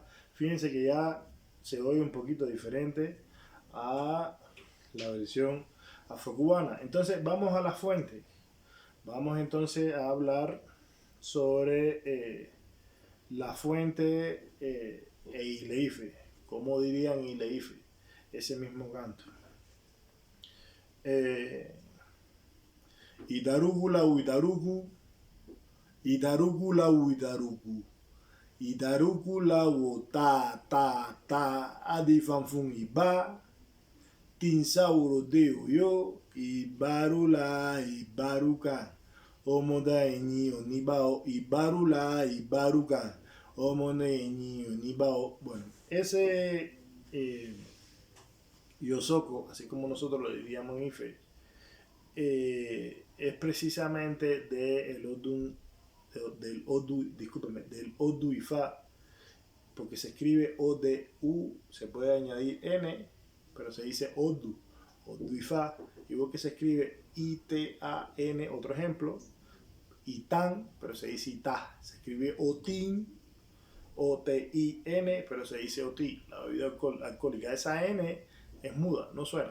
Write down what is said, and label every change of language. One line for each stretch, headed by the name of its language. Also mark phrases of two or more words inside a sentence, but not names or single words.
Spanish: Fíjense que ya se oye un poquito diferente a la versión afrocubana. Entonces vamos a la fuente. Vamos entonces a hablar sobre la fuente e Ileife. ¿Cómo dirían Ileife? Ese mismo canto.
Yoruba: Eh, Itaruku la Itaruku, Itaruku la Itaruku, Itaruku la ta, Adifanfun Iba, Tinsauro de Oyo, Ibarula, Ibaruka, Omoda Eni Onibao, Ibarula, Ibaruka, Omoda Eni Onibao.
Spanish: Bueno, ese eh, Yosoko, así como nosotros lo diríamos en Ife, es precisamente del Odu Ifa, porque se escribe O-D-U, se puede añadir N, pero se dice Odu, Odu Ifa, igual que se escribe I-T-A-N, otro ejemplo, Itan, pero se dice Ita, se escribe Otin, O-T-I-N, pero se dice Oti, la bebida alcohólica, esa N es muda, no suena.